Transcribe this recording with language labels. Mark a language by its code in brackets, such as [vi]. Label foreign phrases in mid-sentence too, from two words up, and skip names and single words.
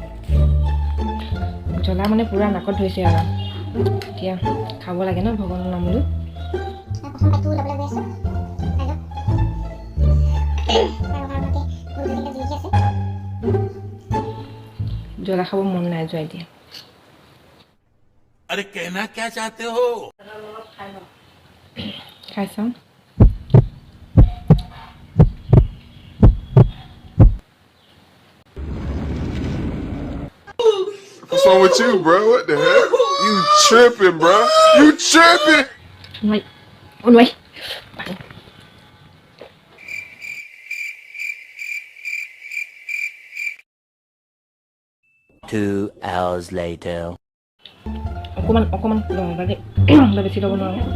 [as] জ্বলা মানে পূৰা নাকত ধৰিছে আৰু এতিয়া খাব লাগে ন ভগৱানৰ নাম লৈ। জ্বলা খাব মন নাই যোৱা এতিয়া। [hi] अरे कहना क्या चाहते हो? [as] খাই চাওঁ। [en] What's wrong with you, bro? What the heck? You tripping, bro? You tripping? Wait. Oh, wait. 2 hours later. [as] অকমান লওঁ দেই, বেছি ল'ব নোৱাৰোঁ।